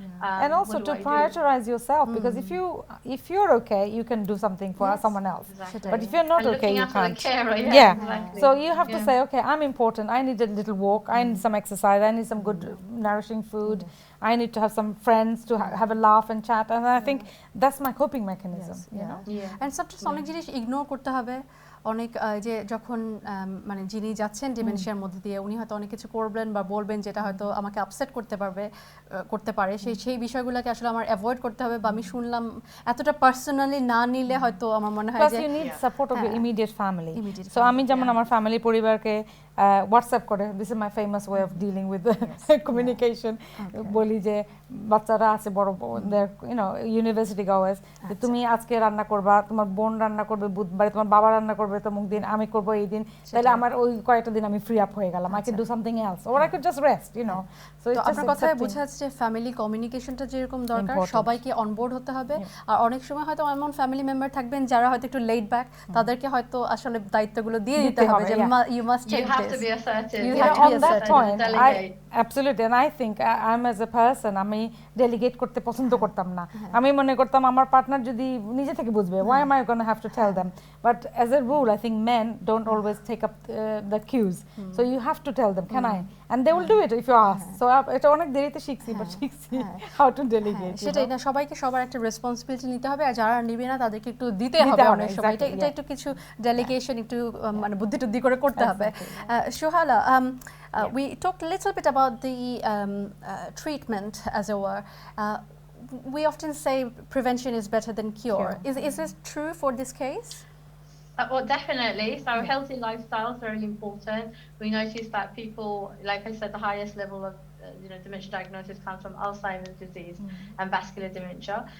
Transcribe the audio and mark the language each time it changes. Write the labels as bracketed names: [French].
[English] And also to prioritize yourself, because if you're okay, you can do something for someone else. Exactly. But if you're not okay, you can't. Exactly. So you have to say, okay, I'm important. I need a little walk. I need some exercise. I need some good nourishing food. I need to have some friends to have a laugh and chat. And I think that's my coping mechanism. You know? And sometimes [Bangla] অনেক জিনিস ignore করতে হবে, অনেক যে যখন মানে যিনি যাচ্ছেন ডিমেনশিয়ার মধ্যে দিয়ে, উনি হয়তো অনেক কিছু করবেন বা বলবেন যেটা হয়তো আমাকে আপসেট করতে পারে, সেই বিষয়গুলোকে আসলে আমার অ্যাভয়েড করতে হবে, বা আমি শুনলাম এতটা পার্সোনালি না নিলে হয়তো আমার মনে হয় যে [English] you need support of your immediate family. [Bangla] So আমি যেমন আমার ফ্যামিলি পরিবারকে হোয়াটসঅ্যাপ করে, [English] this is my famous way of dealing with communication, [Bangla] বলি যে বাচ্চারা আছে বড়, ইউ নো, ইউনিভার্সিটি গোয়ার্স, যে তুমি আজকে রান্না করবা, তোমার বোন রান্না করবে বুধবারে, তোমার বাবা রান্না করবে তমুক দিন, আমি করবো এই দিন, তাহলে আমার ওই কয়েকটা দিন আমি ফ্রি আপ হয়ে গেলাম, [English] I can do something else, or I could just rest, [Bangla] you know. [English] so [Bangla] আপনার কথায় বোঝা যাচ্ছে যে ফ্যামিলি কমিউনিকেশনটা যেরকম দরকার, সবাইকে অনবোর্ড হতে হবে। আর অনেক সময় হয়তো এমন ফ্যামিলি মেম্বার থাকবেন যারা হয়তো একটু লেট ব্যাক, তাদেরকে হয়তো আসলে দায়িত্বগুলো দিয়ে দিতে হবে, যে [English] You must take this, to be assertive. You have to on be that assertive. point, Delegate. absolutely, and I think I'm as a person, [Bangla] আমি ডেলিগেট করতে পছন্দ করতাম না, আমি মনে করতাম আমার পার্টনার যদি নিজে থেকে বুঝবে, [English] why am I going to have to tell them? But as a rule, I think men don't always take up the cues, so you have to tell them, can I? And they will do it if you ask. [Bangla] So এটা অনেক দেরিতে শিখছি, but শিখছি [English] how to delegate. [Bangla] সেটাই না, সবাইকে সবার একটা রেসপন্সিবিলিটি নিতে হবে, আর যারা নিবে না তাদেরকে একটু দিতে হবে অনেক সময়, এটা একটু কিছু ডেলিগেশন একটু মানে বুদ্ধি টুদ্ধি করে করতে হবে। [English] সোহালা, we talked a little bit about the treatment, as it were. We often say prevention is better than cure. Is this true for this case? Well, definitely. So Yeah. healthy lifestyle is very important. We notice that people, like I said, the highest level of dementia diagnosis comes from Alzheimer's disease and vascular dementia.